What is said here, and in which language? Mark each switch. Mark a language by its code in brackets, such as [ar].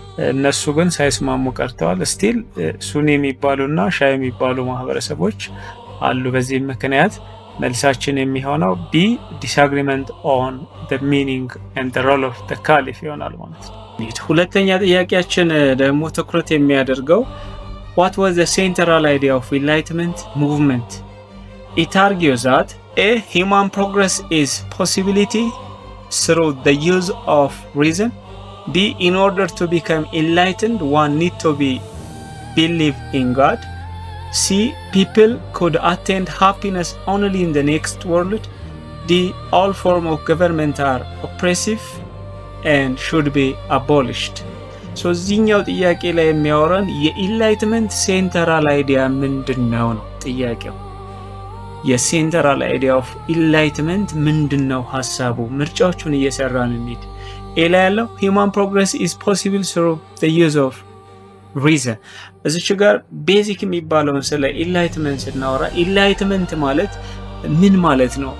[am] እነሱ ግን ሳይስማሙ ቀርተዋል። ስቲል ሱኒ የሚባሉና ሻይ የሚባሉ ማህበረሰቦች አሉ። በዚህ ምክንያት መልሳችን የሚሆነው ቢ ዲስአግሪመንት ኦን ዘ ሚኒንግ ኤንድ ዘ ሮል ኦፍ ዘ ካሊፍ ይሆናል ማለት ነው። ሁለተኛ ጥያቄያችን ደግሞ ትኩረት የሚያደርገው [en] what was the central idea of enlightenment movement? It argues that a human progress is possibility through the use of reason. B, in order to become enlightened one need to believe in God. C, people could attain happiness only in the next world. D, all forms of government are oppressive and should be abolished. [am] ሶ እዚህኛው ጥያቄ ላይ የሚያወራን የኢንላይትመንት ሴንተራል አይዲያ ምንድን ነው ነው ጥያቄው። የሴንተራል አይዲያ ኦፍ ኢንላይትመንት ምንድን ነው ሀሳቡ? ምርጫዎቹን እየሰራን እንሂድ። ኤ ላይ ያለው [en] ሂውማን ፕሮግረስ ኢዝ ፖሲብል ስሩ ዘ ዩዝ ኦፍ ሪዘን። [am] እዚች ጋር ቤዚክ የሚባለውን ስለ ኢንላይትመንት ስናወራ ኢንላይትመንት ማለት ምን ማለት ነው?